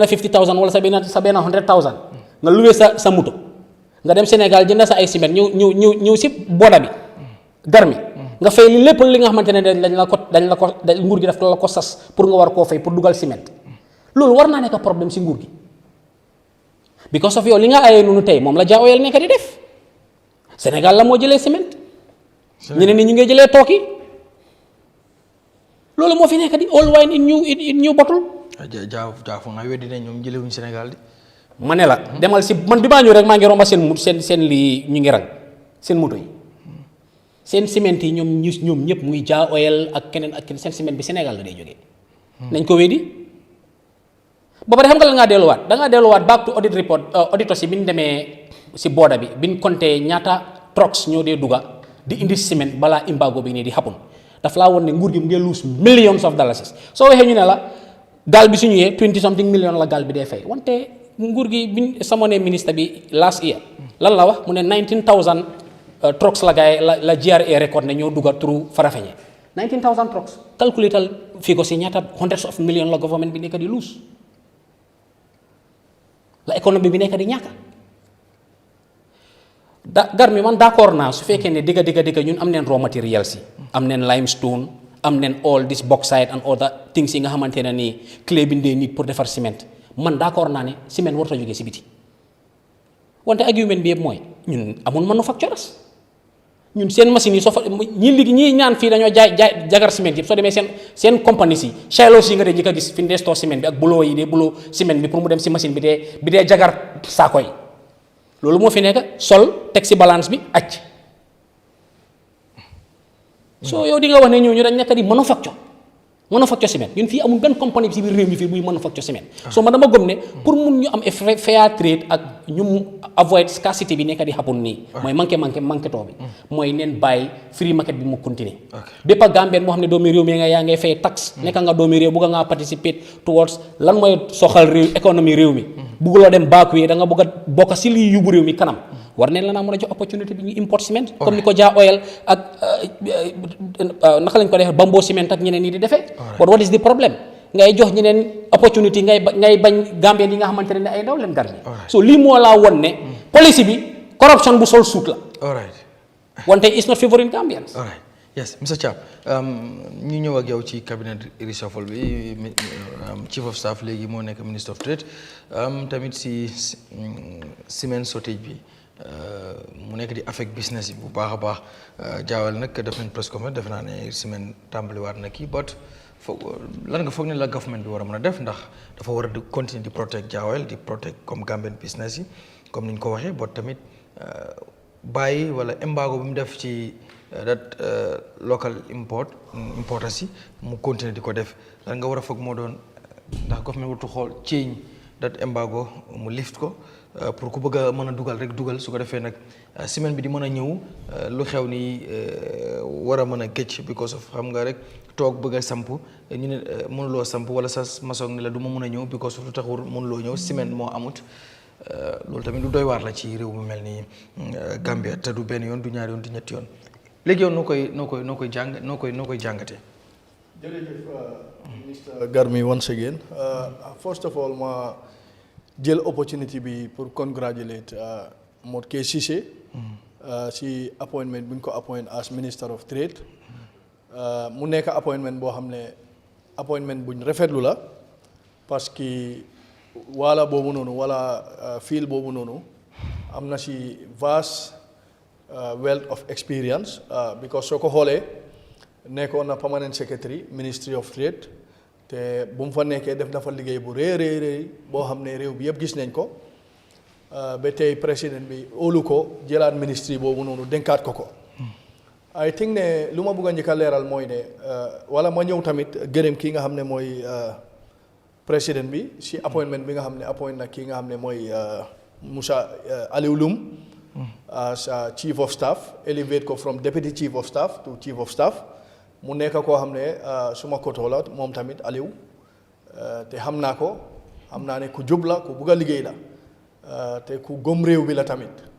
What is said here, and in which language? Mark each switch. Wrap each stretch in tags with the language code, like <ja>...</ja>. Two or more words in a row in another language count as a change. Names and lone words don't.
<wo>50,000 wala sa benn 100,000 nga luwee sa moto nga dem Sénégal jënd sa ay ciment ñëw si boda bi garmi nga fay li lépp li nga xamante ne dañ la ko nguur gi daf la ko sas pour nga war koo fay pour dugal ciment loolu war naa nekk problème si nguur gi</wo> <en>because of</en> <wo>yow li nga ayee noonu tey moom la Jah Oil nekk di def Sénégal la moo jëlee ciment ñeneen ni ñu ngay jëlee tooki loolu moo fi nekk di</wo> <en>all wine in new bottle</en> <wo>jaafu nga weddi ne ñoom jëlewuñu Sénégal di ma ne la demal si man bi maa ñëw rek maa ngi romba seen lii ñu ngi rang seen moto yi seen ciment yi ñoom ñëpp muy Jah Oil ak keneen seen ciment bi Sénégal la day jógee nañ ko weddi ba pare xam nga la ngaa delluwaat da ngaa delluwaat</wo> <en>back to audit report auditors</en> <wo>yi bi ñu demee si border bi bi ñu compté ñaata trucks ñoo dee dugga di indi ciment balaa embargo bi nii di happen daf laa woon ne nguur gi mu ngi</wo> <en>lose millions of dollars</en> <wo>soo waxee ñu ne la gaal bi su ñëwee</wo> <en>20 something million</en> <wo>la gaal bi dee fay wante nguur gi bi sama ne ministre bi</wo> <en>last year</en> <wo>lan la wax mu ne 19,000 trucks la gaay la GRA record ne ñoo dugga through Farafenni 19,000 trucks calculatal fii ko si ñaata</wo> <en>hundreds of millions</en> <wo>la government bi nekk di lose la économie bi nekk di ñàkk gar mi man d'accord naa su fekkee ne digga ñun am neen</wo> <en>raw materials</en> <wo>yi am neen limestone am neen</wo> <en>all this bauxite and other things</en> <wo>yi nga xamante ne nii clé bi ndee nit pour defar ciment man d'accord naa ne ciment warut a jógee si biti wante argument bi yëpp mooy ñun amul manufacturers ñun seen machines yi soo fa ñi ñaan fii dañoo jaay jagar ciment yëpp soo demee seen compagnie si Shiloh yi nga dee njëkk a gis fi ñu dee store ciment bi ak buloo yi dee buloo ciment bi pour mu dem si machine bi dee jagar saako yi loolu moo fi nekk sol teg si balance bi acc soo yow di nga wax ne ñooñu dañ nekk di manufacture ciment ñun fii amul benn compagnie bi si biir réew mi fii buy manufacture ciment so man dama gëm ne pour mun ñu am</wo> <en>fair trade</en> <wo>ak ñu avoid scarcity bi nekk di happen nii mooy manqué too bi mooy neen bàyyi</wo> <en>free market</en> <wo>bi mu continuer bépp a Gambien moo xam ne doomi réew mi yaa ngay fay taxe nekk nga doomi réew bugga ngaa participer towards lan mooy soxal réew économie réew mi bugguloo dem baakuwee da nga bëgg a bokk si lii yóbbu réew mi kanam war neen la naa mën a jox opportunité bi ñu import ciment comme ni ko Jah Oil ak naka lañ ko defee Bamboo ciment ak ñeneen ñi di defee</wo> <en>but what is the problem</en> <wo>ngay jox ñeneen opportunité ngay bañ Gambien yi nga xamante ne ay ndaw leen gar so lii moo laa won ne policy bi corruption bu sol suit la.</wo> <en>all right. wante it's not favoring Gambians. all right yes Mr.</en> <wo>Cham ñu ñëw ak yow ci</wo> <en>cabinet reshuffle</en> <wo>bi</wo> <en>chief of staff</en> <wo>léegi moo nekk</wo> <en>minister of trade</en> <wo>tamit si</wo> <en>cement shortage</en> <wo>bi mu nekk di</wo> <en>affect business</en> <wo>yi bu baax a baax jaawal nag def nañ</wo> <en>press conference</en> <wo>defe naa ne ciment tàmbaliwaat na kii but lan nga foog ne la government bi war a mën a def ndax dafa war a di continuer di protect jaawal di protect comme</wo> <en>Gambian business</en> <wo>yi comme ni ñu ko waxee but tamit bàyyi wala embargo bi mu def ci</wo> <en>that local importers</en> <wo>yi mu continuer di ko def lan nga war a foog moo doon ndax government waratu xool</wo> <en>change that embargo</en> <wo>mu lift ko pour ku bëgg a mën a dugal rek dugal su ko defee nag semaine bi di mën a ñëw lu xew ni war a mën a gëcc</wo> <en>because of</en> <wo>xam nga rek toog bëgg a samp ñu ne mënuloo samp wala sa maçon ne la du ma mën a ñëw</wo> <en>because of</en> <wo>lu taxul mënuloo ñëw semaine moo amut loolu tamit lu doy waar la ci réew mu mel ni Gambia te du benn yoon du ñaari yoon du ñetti yoon léegi yow noo koy jàngatee. jërëjëf Mr. Garmi</wo> <en>once again first of all</en> <wo>ma jël opportunity bi pour congratulate Modou Cissé si appointment bu ñu ko</wo> <en>appoint as Minister of</en> <wo>Trade mu nekk appointment boo xam ne appointment buñ rafetlu la</wo> <fr>parce que</fr> <wo>wala boobu noonu wala fiil boobu noonu am na si</wo> <en>vast wealth of experience because</en> <wo>soo ko xoolee nekkoon na</wo> <en>permanent secretary Ministry of Trade</en> <wo>te bu mu fa nekkee def na fa liggéey bu rëy boo xam ne réew bi yëpp gis nañ ko ba tey président bi óolu ko jëlaat ministry boobu noonu dénkaat ko.</wo> <en>I think</en> <wo>ne lu ma bëgg a njëkk a leeral mooy ne wala ma ñëw tamit gërëm kii nga xam ne mooy président bi si appointment bi nga xam ne appoint na kii nga xam ne mooy Moussa Aliou Loum</wo> <en>as chief of staff elevate</en> <wo>ko</wo> <en>from deputy chief of staff to chief of staff</en> <wo>mu nekk koo xam ne suma koto la moom tamit Aliou te xam naa ko xam naa ne ku jub la ku bugg a liggéey la te ku gëm réew bi la tamit</wo>